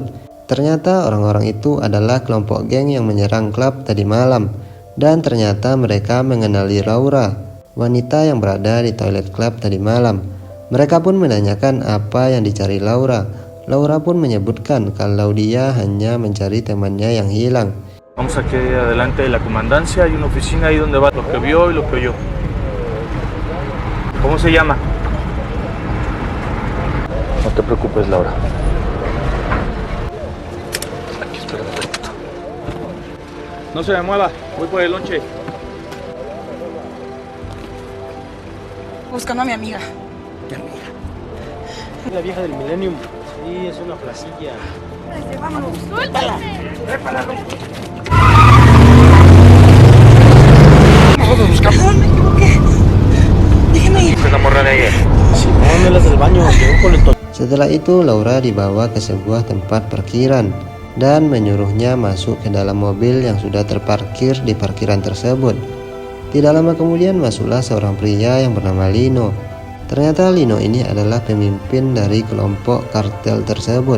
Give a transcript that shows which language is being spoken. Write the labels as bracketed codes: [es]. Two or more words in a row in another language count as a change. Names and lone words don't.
[id] Ternyata orang-orang itu adalah kelompok geng yang menyerang klub tadi malam. Dan ternyata mereka mengenali Laura, wanita yang berada di toilet klub tadi malam. Mereka pun menanyakan apa yang dicari Laura. Laura pun menyebutkan kalau dia hanya mencari temannya yang hilang. [es] Vamos aquí adelante de la comandancia, hay una oficina ahí donde va lo que vio y lo que oyó. ¿Cómo se llama? No te preocupes, Laura. Aquí, espérame un ratito. No se me mueva, voy por el lonche. Buscando a mi amiga. La vieja del Millennium. Sí, es una placilla. Vámonos. ¡Suéltala! Nosotros buscamos. No, me equivoqué. Déjeme ir. ¿Se enamoró de ella? Simón, es las del baño. Llegó con el [id] Setelah itu, Laura dibawa ke sebuah tempat parkiran dan menyuruhnya masuk ke dalam mobil yang sudah terparkir di parkiran tersebut. Tidak lama kemudian masuklah seorang pria yang bernama Lino. Ternyata Lino ini adalah pemimpin dari kelompok kartel tersebut.